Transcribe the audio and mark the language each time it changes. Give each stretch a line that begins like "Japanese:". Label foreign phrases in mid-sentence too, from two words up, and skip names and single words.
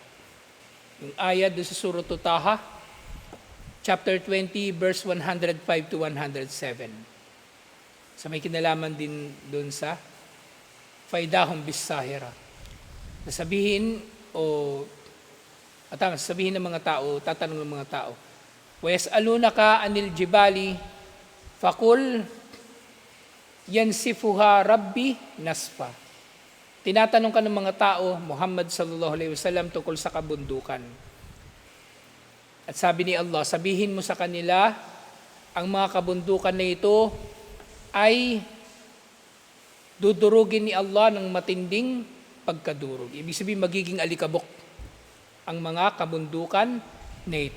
Filipino: Yung ayat doon sa Surah Taha, chapter 20, verse 105 to 107. So may kinalaman din doon sa
Arabic: فيدهم بالساحرة.
Filipino: Sasabihin ng mga tao, tatanong ng mga tao,
Arabic: ويسألونك عن الجبال فقل ينسفها ربي نسفا.
Filipino: Tinatanong ka ng mga tao,
Arabic: Muhammad صلى الله عليه وسلم,
Filipino: tungkol sa kabundukan. At sabi ni Allah, sabihin mo sa kanila, ang mga kabundukan na ito ay dudurugin ni Allah ng matinding pagkadurog. Ibig sabihin, magiging alikabok ang mga kabundukan na ito.